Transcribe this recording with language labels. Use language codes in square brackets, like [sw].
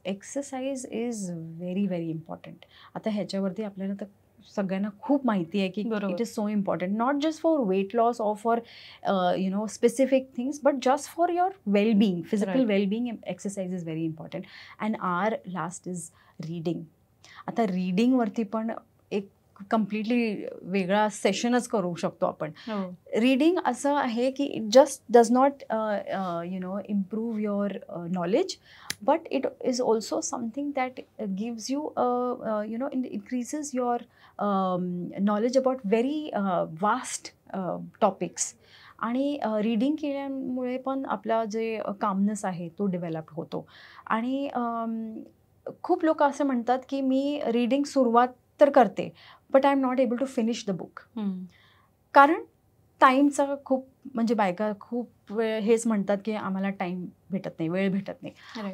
[en] Exercise is very important. [mr] आता ह्याच्यावरती आपल्याला तर सगळ्यांना खूप माहिती आहे की [en] It is so important not just for weight loss or for specific things but just for your wellbeing, physical wellbeing. Exercise is very important. And our last is reading. [mr] आता रीडिंगवरती पण एक कम्प्लिटली वेगळा सेशनच करू शकतो आपण. रीडिंग असं आहे की [en] It just does not improve your knowledge but it is also something that gives you increases your knowledge about very vast topics. [mr] आणि रीडिंग केल्यामुळे पण आपला जे कामनेस आहे तो डेव्हलप होतो. आणि खूप लोक असं म्हणतात की मी रीडिंग सुरुवात तर करते [en] But I am not able to finish the book. [mr] कारण टाईमचा खूप म्हणजे बायका खूप वेळ हेच म्हणतात की आम्हाला टाईम भेटत नाही, वेळ भेटत नाही.